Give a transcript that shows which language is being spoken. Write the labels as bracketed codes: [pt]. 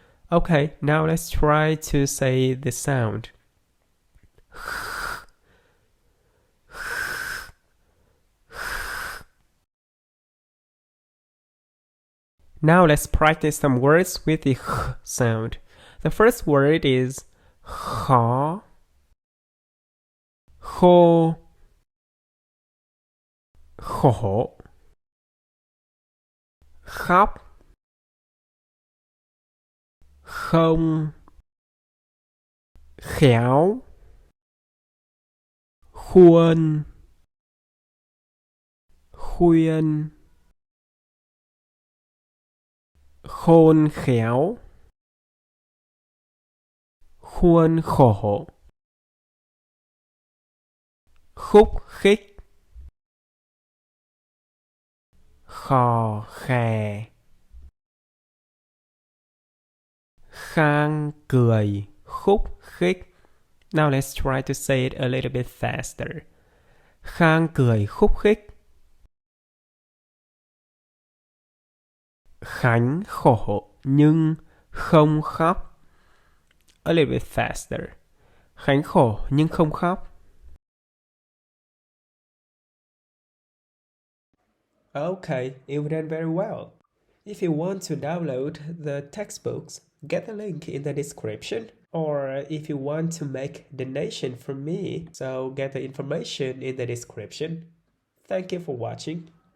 [en] Okay, now let's try to say the sound. Now let's practice some words with the sound. The first word is [vi] khó, khô, khổ, khóc, không, khéo, khuôn, khuyên, khôn khéo, khuôn khổ, khúc khích, khò khè, khang cười, khúc khích. [en] Now let's try to say it a little bit faster. [vi] Khang cười khúc khích. Khánh khổ nhưng không khóc. [en] A little bit faster. [vi] Khánh khổ nhưng không khóc. [en] Okay, you've done very well. If you want to download the textbooks, get the link in the description. Or if you want to make donation from me, so get the information in the description. Thank you for watching.